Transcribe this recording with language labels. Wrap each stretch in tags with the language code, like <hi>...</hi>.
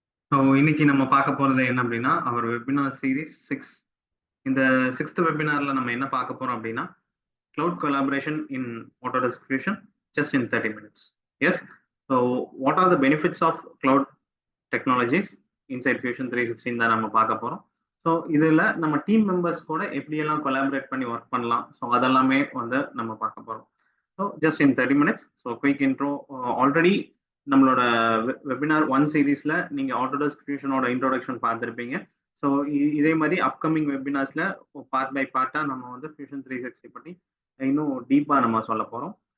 <ta>So இன்னைக்கு நம்ம பார்க்க போறது என்ன அப்படின்னா அவர் வெபினார் சீரிஸ் 6. இந்த 6th வெபினார்ல நம்ம என்ன பார்க்க போறோம் அப்படின்னா</ta> <en>cloud collaboration in Autodesk Fusion just in 30 minutes. Yes. So what are the benefits of cloud technologies inside Fusion 360</en> <ta>தான் நம்ம பார்க்க போறோம். ஸோ இதில் நம்ம டீம் மெம்பர்ஸ் கூட எப்படியெல்லாம் கொலாபரேட் பண்ணி ஒர்க் பண்ணலாம், ஸோ அதெல்லாமே வந்து நம்ம பார்க்க போறோம். So just in 30 minutes. So quick intro. Already நம்மளோட வெபினார் 1 சீரீஸ்ல நீங்க ஆட்டோடெஸ்க் ஃபியூஷனோட இன்ட்ரோடக்ஷன் பார்த்துருப்பீங்க. ஸோ இதே மாதிரி அப்கமிங் வெபினார்ஸ்ல பார்ட் பை பார்ட்டா நம்ம வந்து ஃபியூஷன் 360 பற்றி இன்னும் டீப்பா நம்ம சொல்ல போறோம்.</ta>